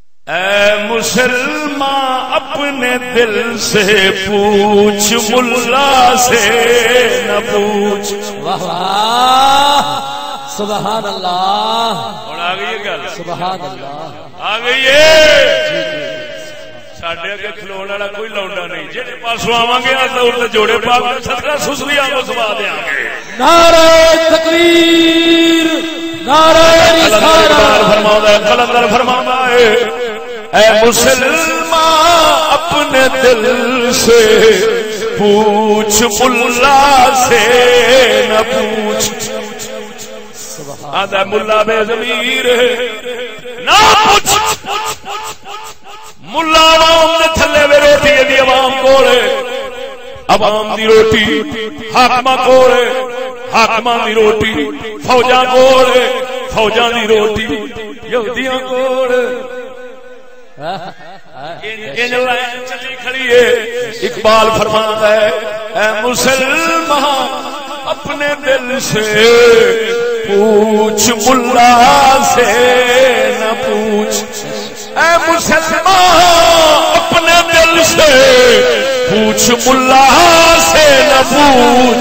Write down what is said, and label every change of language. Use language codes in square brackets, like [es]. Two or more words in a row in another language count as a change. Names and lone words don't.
[ur] اے مسلمان اپنے دل سے پوچھ ملا سے نہ پوچھ. واہ [ar] سبحان اللہ. [pa] اور آ گئی گل [ar] سبحان اللہ [pa] آ گئی ہے. ساڈے اگے کھلون والا کوئی لونڈا نہیں. جی پاسوں آواں گے تو جوڑے پا کے صدقہ سسری آنگو سوا دیاں گے. [ur] نعرہ تکبیر نعرہ رسالت. فرماتا ہے قلندر فرماتا ہے اے مسلمان اپنے دل سے پوچھ ملا سے نہ پوچھ. آدھا ملا بے ضمیر نہ پوچھ. [pa] ملا عوام نے تھلے وے روٹی دی عوام کولے عوام دی روٹی حاکماں کولے حاکماں دی روٹی فوجاں کولے فوجاں دی روٹی یہودیاں کولے. چلی کھڑی ہے. [ur] اقبال فرماتا ہے اے مسلمان اپنے دل سے پوچھ ملا سے نہ پوچھ. اے مسلمان اپنے دل سے پوچھ ملا سے نہ پوچھ.